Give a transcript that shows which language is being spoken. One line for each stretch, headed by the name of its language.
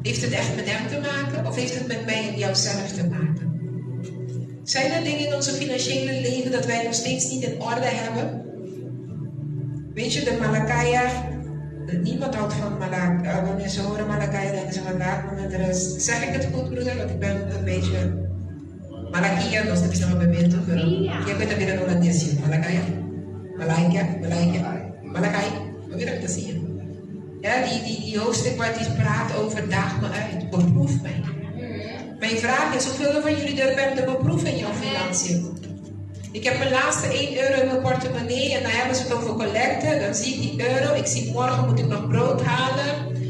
Dutch: Heeft het echt met hem te maken? Of heeft het met mij en jouzelf te maken? Zijn er dingen in onze financiële leven dat wij nog steeds niet in orde hebben? Weet je, de Malakaya, niemand houdt van Malakaya. Wanneer ze horen Malakaya, denken ze van laat me met rust. Zeg ik het goed, broeder? Want ik ben een beetje...
Portuguese: Malakia, nós temos uma bebida, que é coisa vira no holandês, Malakaya, Malakai,
Dutch: hoe wil ik dat zien? Ja, die hoofdstuk waar die praat over daag me uit, beproef mij. Mijn vraag is, hoeveel van jullie durven te beproeven in jouw financiën? Ik heb mijn laatste 1 euro in mijn portemonnee en dan hebben ze het over collecten. Dan zie ik die euro, ik zie morgen moet ik nog brood halen.